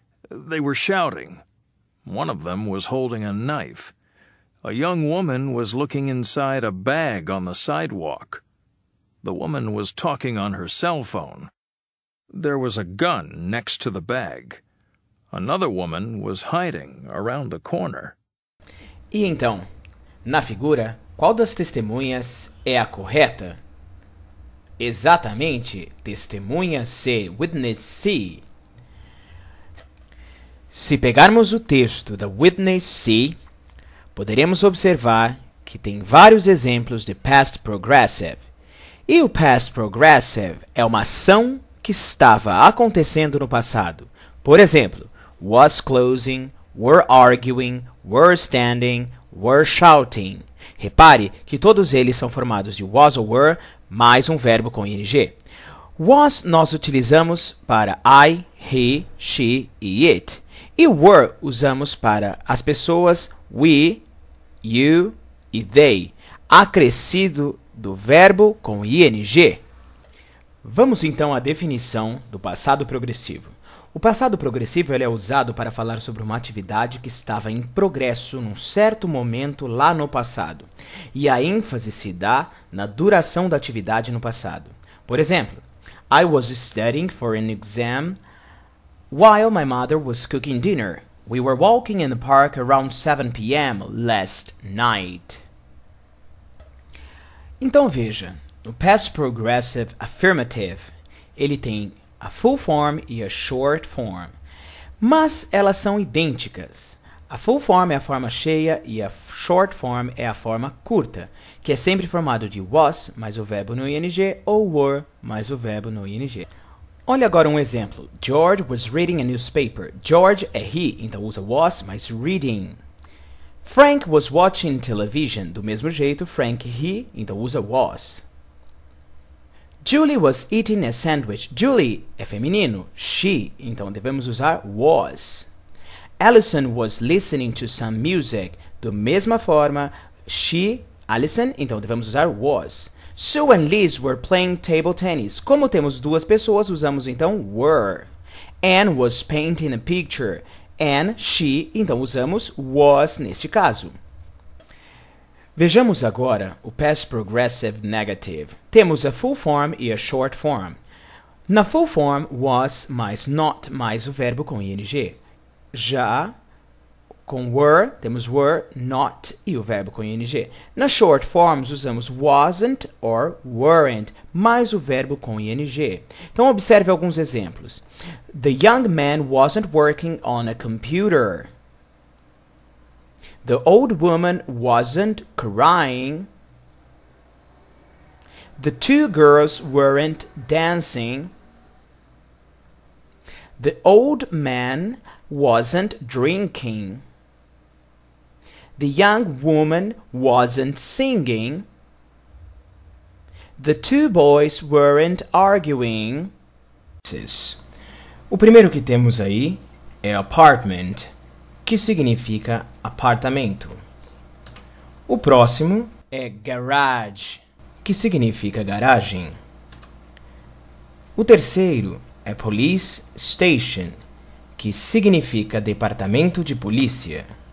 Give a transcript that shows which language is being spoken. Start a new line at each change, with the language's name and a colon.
English: They were shouting. One of them was holding a knife. A young woman was looking inside a bag on the sidewalk. The woman was talking on her cell phone. There was a gun next to the bag. Another woman was hiding around the corner.
Portuguese: E então, na figura, qual das testemunhas é a correta? Exatamente, testemunha C, witness C. Se pegarmos o texto da witness C, poderemos observar que tem vários exemplos de past progressive. E o past progressive é uma ação que estava acontecendo no passado. Por exemplo,
English: was closing, were arguing, were standing, were shouting.
Portuguese: Repare que todos eles são formados de was ou were mais um verbo com ing. Was nós utilizamos para I, he, she e it. E were usamos para as pessoas we, you e they, acrescido do verbo com ing. Vamos então à definição do passado progressivo. O passado progressivo ele é usado para falar sobre uma atividade que estava em progresso num certo momento lá no passado. E a ênfase se dá na duração da atividade no passado. Por exemplo,
English: I was studying for an exam while my mother was cooking dinner. We were walking in the park around 7 p.m. last night.
Portuguese: Então veja, no past progressive affirmative, ele tem a full form e a short form, mas elas são idênticas. A full form é a forma cheia e a short form é a forma curta, que é sempre formado de was mais o verbo no ing ou were mais o verbo no ing. Olha agora um exemplo.
English: George was reading a newspaper. George é he,
Portuguese: então usa
English: was mais reading. Frank was watching television.
Portuguese: Do mesmo jeito, Frank he, então usa was.
English: Julie was eating a sandwich.
Portuguese: Julie é feminino.
English: She,
Portuguese: então devemos usar
English: was. Alison was listening to some music.
Portuguese: Da mesma forma, she, Alison, então devemos usar was.
English: Sue and Liz were playing table tennis.
Portuguese: Como temos duas pessoas, usamos então were.
English: Anne was painting a picture. And she,
Portuguese: então usamos
English: was
Portuguese: neste caso. Vejamos agora o past progressive negative. Temos a full form e a short form. Na full form, was mais not mais o verbo com ing. Já com were, temos were, not e o verbo com ing. Nas short forms, usamos wasn't or weren't, mais o verbo com ing. Então, observe alguns exemplos.
English: The young man wasn't working on a computer. The old woman wasn't crying. The two girls weren't dancing. The old man wasn't drinking. The young woman wasn't singing. The two boys weren't arguing.
Portuguese: O primeiro que temos aí é apartment, que significa apartamento. O próximo é garage, que significa garagem. O terceiro é police station, que significa departamento de polícia.